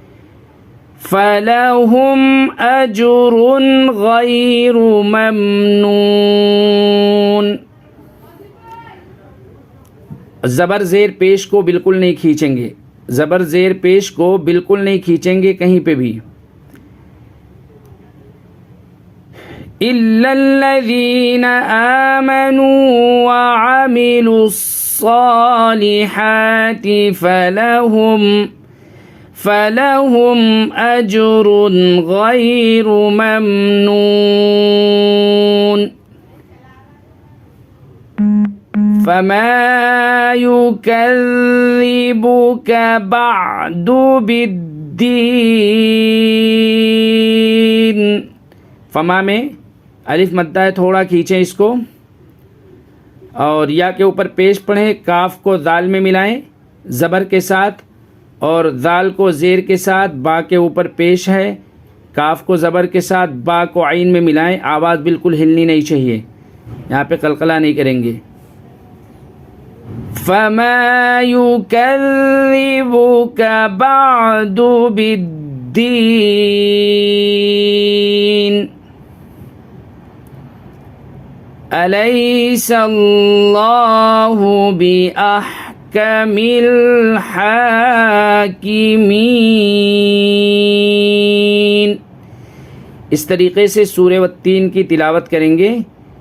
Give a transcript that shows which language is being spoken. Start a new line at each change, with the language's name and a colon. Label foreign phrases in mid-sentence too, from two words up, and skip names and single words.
Arabic: فلهم أجر غير ممنون.
Hindi: ज़बर ज़ेर पेश को बिल्कुल नहीं खींचेंगे, ज़बर ज़ेर पेश को बिल्कुल नहीं खींचेंगे कहीं पे भी।
Arabic: إلا الذين آمنوا وعملوا الصالحات فلهم أجر غير ممنون. فما يكذبك بعد بالدين.
Hindi: फमा में अलिफ मद्दा है, थोड़ा खींचें इसको, और या के ऊपर पेश पढ़ें। काफ को दाल में मिलाएं ज़बर के साथ, और दाल को ज़ेर के साथ। बा के ऊपर पेश है, काफ को ज़बर के साथ, बा को आइन में मिलाएं। आवाज़ बिल्कुल हिलनी नहीं चाहिए, यहाँ पे कलकला नहीं करेंगे।
Arabic: فما يكذبك بعد بالدين. أليس الله بأحكم الحاكمين.
Hindi: इस तरीक़े से सूरह वत्तीन की तिलावत करेंगे।